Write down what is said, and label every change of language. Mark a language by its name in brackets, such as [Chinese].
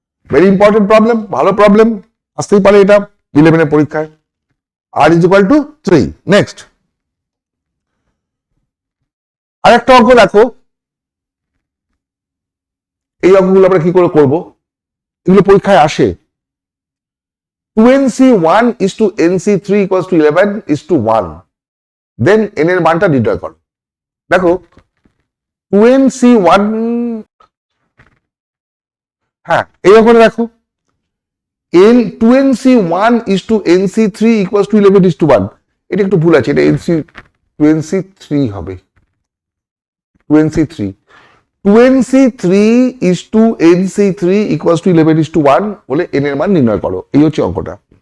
[Bangla] Very important problem, ভালো problem, আসতেই পারে এটা 11 এর পরীক্ষায়। [English] আর is equal to 3। [Bangla] নেক্সট আরেকটা অঙ্ক দেখো, এই অঙ্কগুলো আমরা কি করে করব, এগুলো পরীক্ষায় আসে। [English] 2nc1 is to nc3 equals to 11 is to 1, then n [Bangla] এর মানটা নির্ণয় করো। [English] দেখো 2nc1, হ্যাঁ এই অঙ্কটা দেখো, 2nc1 is to nc3 equals to 11 is to 1, [Bangla] এটা একটু ভুল আছে, এটা [English] 2nc3 হবে, 2nc3 is to nc3 equals to 11 is to 1 [Bangla] বলে n এর মান নির্ণয় করো, এই হচ্ছে অঙ্কটা।